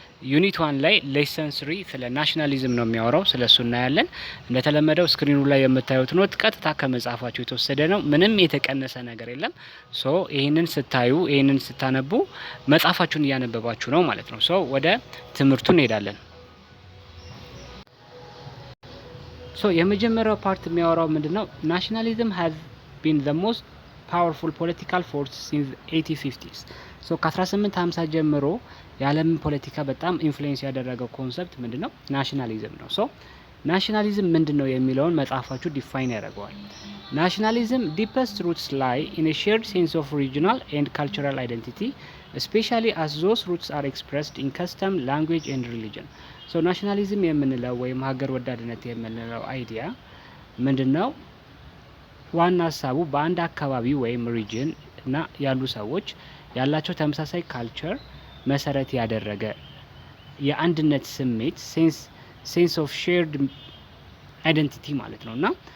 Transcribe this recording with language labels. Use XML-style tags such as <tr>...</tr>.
<am>ዩኒት 1 ላይ ሌሰን 3 ስለ ናሽናሊዝም ነው የሚያወራው። ስለሱ እናያለን። እንደተለመደው ስክሪኑ ላይ የምታዩት ኖት ቀጥታ ከመጽሐፋችሁ የተወሰደ ነው። ምንም የተቀነሰ ነገር የለም። ይሄንን ስታዩ ይሄንን ስታነቡ መጽሐፋችሁን እያነበባችሁ ነው ማለት ነው። ወደ ትምህርቱ እንሄዳለን። የመጀመሪያው ፓርት የሚያወራው ምንድነው?</am> <en>ናሽናሊዝም has been the most powerful political force since 1850s.</en> <am>ከ1850 ጀምሮ የዓለምን ፖለቲካ በጣም ኢንፍሉዌንስ ያደረገው ኮንሰፕት ምንድነው? ናሽናሊዝም ነው። ናሽናሊዝም ምንድነው የሚለውን መጽሐፋችሁ ዲፋይን ያደርገዋል።</am> <en>ናሽናሊዝም deepest roots lie in a shared sense of regional and cultural identity, especially as those roots are expressed in custom, language and religion.</en> <am>ናሽናሊዝም የምንለው ወይም ሀገር ወዳድነት የምንለው አይዲያ ምንድነው? ዋና ሀሳቡ በአንድ አካባቢ ወይም ሪጅን እና ያሉ ሰዎች ያላቸው ተመሳሳይ ካልቸር መሰረት ያደረገ የአንድነት ስሜት</am> <en>ሴንስ ኦፍ ሼርድ አይደንቲቲ</en> <am>ማለት ነው። እና</am>